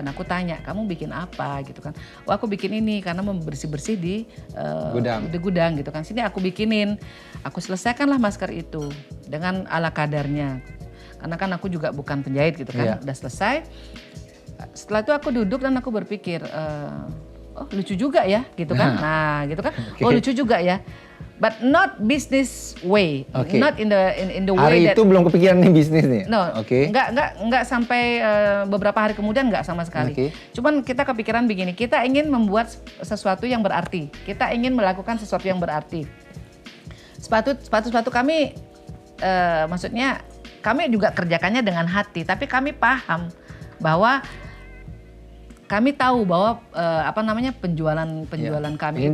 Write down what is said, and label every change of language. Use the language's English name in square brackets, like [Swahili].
[Indonesian] Dan aku tanya, kamu bikin apa gitu kan? Oh, aku bikin ini karena mau bersih-bersih di gudang gitu kan. Sini aku bikinin. Aku selesaikanlah masker itu dengan ala kadarnya. Karena kan aku juga bukan penjahit gitu kan. Iya. Udah selesai. Setelah itu aku duduk dan aku berpikir, oh lucu juga ya gitu kan. Nah gitu kan. Oh lucu juga ya. [English] But not business way, not in the way [Indonesian] hari itu belum kepikiran nih bisnis nih. No, nggak sampai beberapa hari kemudian nggak sama sekali. Cuman kita kepikiran begini, kita ingin membuat sesuatu yang berarti, kita ingin melakukan sesuatu yang berarti. Sepatu kami, maksudnya kami juga kerjakannya dengan hati, tapi kami paham bahwa kami tahu bahwa penjualan kami